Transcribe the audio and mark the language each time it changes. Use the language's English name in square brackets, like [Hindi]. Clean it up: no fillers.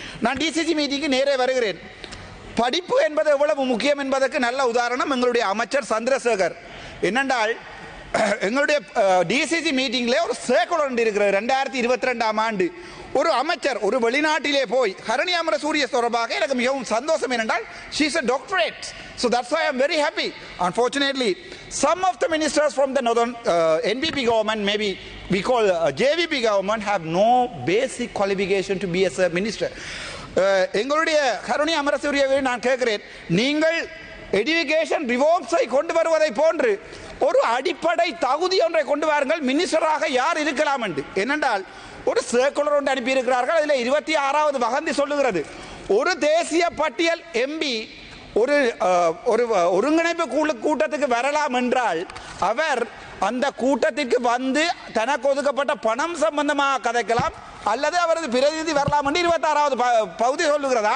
[Tamil] நான் டிசிசி மீட்டிங்கு நேரே வருகிறேன். படிப்பு என்பது எவ்வளவு முக்கியம் என்பதற்கு நல்ல உதாரணம் எங்களுடைய அமைச்சர் சந்திரசேகர். என்னென்றால் எங்களுடைய டிசிசி மீட்டிங்ல ஒரு சர்க்குலர் இருக்கிறது 2022ஆம் ஆண்டு. ஒரு அமைச்சர் ஒரு வெளிநாட்டிலே போய் ஹரணி அமரசூரிய தொடர்பாக எனக்கு மிகவும் சந்தோஷம் என்னென்றால் [English] she is a doctorate, so that's why I am very happy. Unfortunately some of the ministers from the northern NPP government, maybe we call JVP government, have no basic qualification to be as a minister. [Tamil] எங்களுடைய ஹரணி அமரசூரியவை நான் கேட்கிறேன், நீங்கள் education ரிஃபார்ம்ஸை கொண்டு வருவதை போன்று ஒரு அடிப்படை தகுதி ஒன்றை கொண்டு வாருங்கள், மினிஸ்டராக யார் இருக்கலாம் என்று. ஏனென்றால் ஒரு சர்க்குலர் ஒன்று அனுப்பியிருக்கிறார்கள், அதில் 26வது வகந்தி சொல்லுகிறது, ஒரு தேசிய பட்டியல் எம்பி ஒரு ஒருங்கிணைப்பு கூட்டத்துக்கு வரலாம் என்றால் அவர் அந்த கூட்டத்திற்கு வந்து தனக்கு ஒதுக்கப்பட்ட பணம் சம்பந்தமாக கதைக்கலாம் அல்லது அவரது பிரதிநிதி வரலாம் என்று 26வது பகுதி சொல்லுகிறது.